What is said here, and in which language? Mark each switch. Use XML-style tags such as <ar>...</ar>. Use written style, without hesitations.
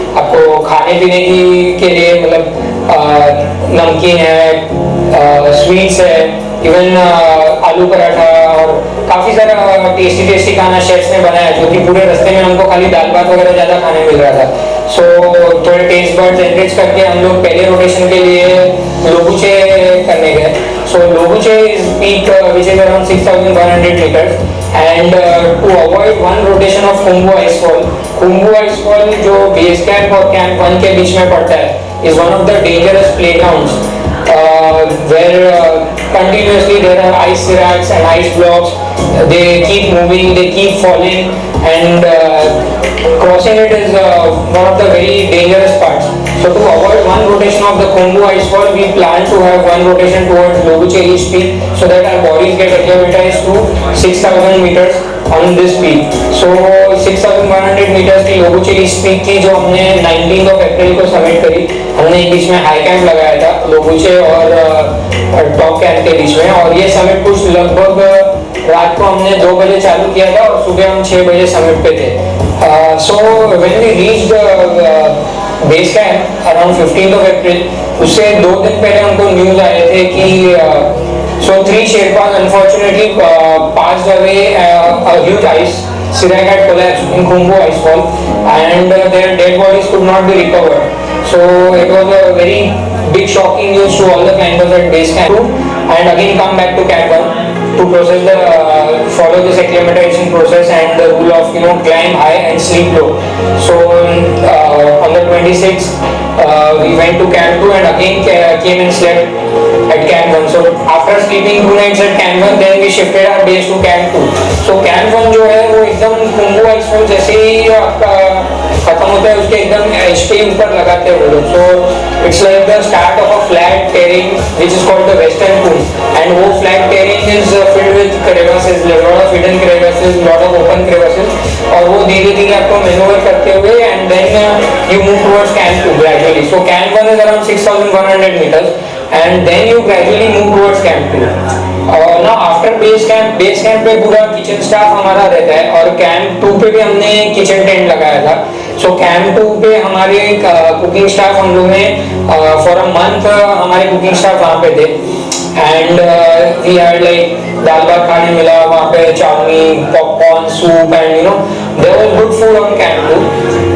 <hi>आपको खाने पीने की के लिए मतलब नमकीन है, स्वीट्स है, इवन आलू पराठा और काफ़ी सारा टेस्टी खाना शेफ्स ने बनाया जो कि पूरे रास्ते में हमको खाली दाल भात वगैरह ज़्यादा खाने मिल रहा था। सो थोड़े टेस्ट बर्ड्स एनरिच करके हम लोग पहले रोटेशन के लिए लोबुचे करने गए।</hi> <en>so Lobuche is peak which is around 6,100 meters and to avoid one rotation of Khumbu Ice Fall</en> <hi>जो बेस कैंप और कैंप 1 के बीच में पड़ता है</hi> <en>is one of the dangerous playgrounds where continuously there are ice racks and ice blocks. They keep moving, they keep falling and crossing it is one of the very dangerous parts. So to avoid one rotation of the Khumbu icefall, we plan to have one rotation towards Lobuche East Peak, so that our bodies get acclimatized to 6,000 meters on this peak.</en> <hi>So 6,100 meters की लोबुचे east peak थी, जो हमने 19 अप्रैल को submit करी। हमने बीच में high camp लगाया था लोबुचे और टॉप कैंप के बीच में, और ये समिट कुछ लगभग रात को हमने 2 बजे चालू किया था और सुबह हम 6 बजे समिट पे थे।</hi> <en>so when we reached base camp around 15 April,</en> <hi>उससे 2 दिन पहले हमको न्यूज आए थे कि</hi> <en>so 3 Sherpas unfortunately passed away a huge ice. Siraj had collapsed in Khumbu icefall, and their dead bodies could not be recovered. So it was a very big shocking news to all the climbers at base camp, and again come back to Camp 1 to process follow this acclimatization process and the rule of climb high and sleep low. So on the 26th we went to Camp 2 and again came and slept at Camp 1. So after sleeping 2 nights at Camp 1, then we shifted our base to Camp 2.</en> <hi>So Camp 1 जो है वो एकदम Khumbu icefall जैसे ही आपका खत्म होता है उसके एकदम एज पे ऊपर लगाते हैं वो लोग।</hi> <en>So it's like the start of a flat terrain which is called the western Khumbu, and वो flat terrain is filled with crevasses, lot of hidden crevasses, lot of open crevasses,</en> <hi>और वो धीरे धीरे आपको मैनूवर करते हुए</hi> <en>and then you move towards Camp 2 gradually. So Camp 1 is around 6,100 meters, and then you gradually move towards Camp 2. Now after base camp</en> <hi>पे पूरा kitchen staff हमारा रहता है, और Camp 2 पे भी हमने किचन टेंट लगाया था। So Camp 2 पे हमारे कुकिंग स्टाफ हम लोग ने फॉर अ मंथ हमारे कुकिंग स्टाफ वहाँ पे थे, एंड वी हैड लाइक दाल भात खाने मिला वहाँ पे, chowmein, popcorn, soup,</hi> <en>And there was good food on Camp 2।</en>